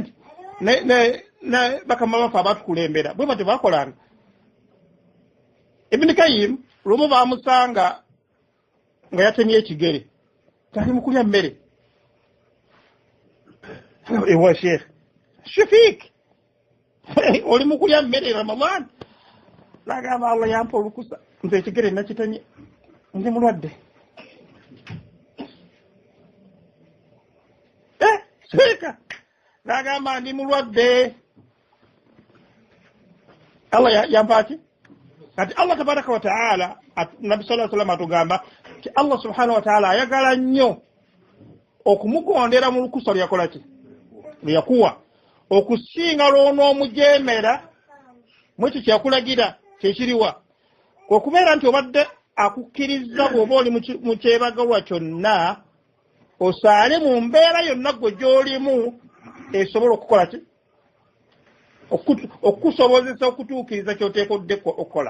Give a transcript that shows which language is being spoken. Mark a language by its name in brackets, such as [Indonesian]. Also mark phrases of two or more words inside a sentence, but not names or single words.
[Ganda] ne bakama bafa abatukulembera bwe bate bakolanga Ibn Kayyim lumu bamusanga nga yatemye ekigere tali mukulya mmere ewa Sheikh Shafiq oli mukulya mmere Ramadan nagamba Allah yampa olukusa nze ekigere nakitemye ndi mulwadde Sheikh nagamba ndi mulwadde Allah yampa ki kati Allah [Arabic] تبارك وتعالى [Ganda] Nabi sallallahu [Arabic] عليه وسلم [Ganda] atugamba ti Allah [Arabic] سبحانه وتعالى [Ganda] ayagala nnyo okumugondera mu lukusa lyakola ki lyakuwa okusinga lw'onoomujemera mwekyo kyakulagira kyekiriwa okubeera nti obadde akukkiriza bw'oba oli mu kyebagalwa kyonna osaale mu mbeera yonna gwe gy'olimu esobola okukola ki okukusobozesa okutuukiriza ky'oteekodde okukola.